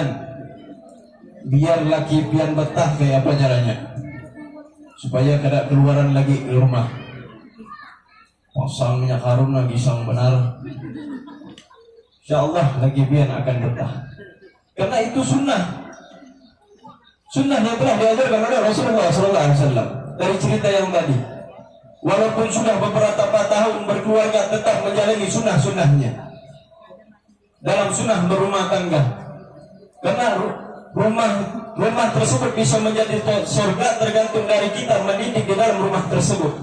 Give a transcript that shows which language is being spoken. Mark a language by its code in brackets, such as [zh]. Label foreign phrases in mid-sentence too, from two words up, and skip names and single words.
[bjn] Biar laki pian betah kayak apa caranya? Supaya kada keluaran lagi ke rumah. Pasang minyak harum lagi sang benar. InsyaAllah lagi pian akan betah. [id] Karena itu sunnah. Sunnah yang telah diajarkan oleh Rasulullah SAW. Dari cerita yang tadi, walaupun sudah beberapa tahun berkeluarga, tetap menjalani sunnah-sunnahnya dalam sunnah berumah tangga. Karena rumah tersebut bisa menjadi surga tergantung dari kita mendidik di dalam rumah tersebut.